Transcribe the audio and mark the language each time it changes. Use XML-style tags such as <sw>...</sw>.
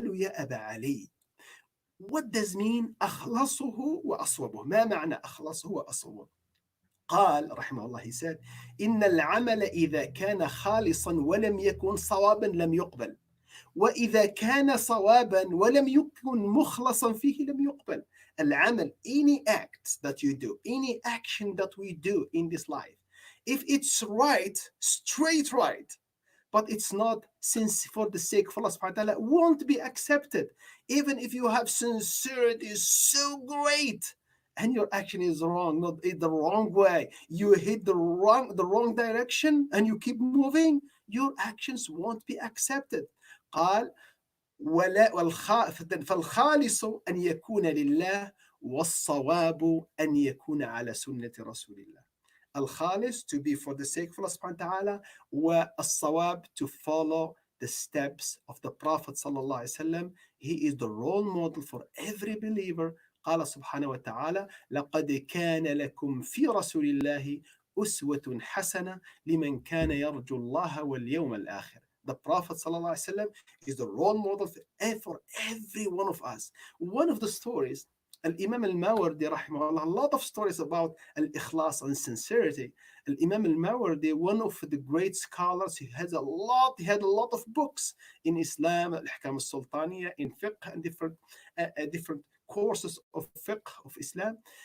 <ar>قالوا يا أبا علي,</ar> <en>what does mean</en> <ar>أخلصه وأصوبه? ما معنى أخلصه وأصوبه؟ قال رحمه الله,</ar> <en>he said</en> <ar>إن العمل إذا كان خالصا ولم يكن صوابا لم يقبل وإذا كان صوابا ولم يكن مخلصا فيه لم يقبل.</ar> <en>العمل, any act that you do, any action that we do in this life, if it's right, straight right, but it's not since for the sake of Allah subhanahu wa ta'ala, won't be accepted. Even if you have sincerity is so great and your action is wrong, not in the wrong way, you hit the wrong direction and you keep moving, your actions won't be accepted.</en> <ar>قال فالخالص أن يكون لله والصواب أن يكون على سنة رسول الله.</ar> <en>Al-Khalis, to be for the sake of Allah subhanahu wa ta'ala, wa as-sawab, to follow the steps of the Prophet sallallahu alaihi wasallam. He is the role model for every believer.</en> <ar>قال سبحانه وتعالى لقد كان لكم في رسول الله أسوة حسنة لمن كان يرجو الله واليوم الآخر.</ar> <en>The Prophet sallallahu alaihi wasallam is the role model for every one of us. One of the stories, Al-Imam al-Mawardi rahimahullah, a lot of stories about al-ikhlas and sincerity. Al-Imam al-Mawardi, one of the great scholars, he had a lot of books in Islam, al-Ahkam al-Sultaniyya, in fiqh and different courses of fiqh of Islam.</en>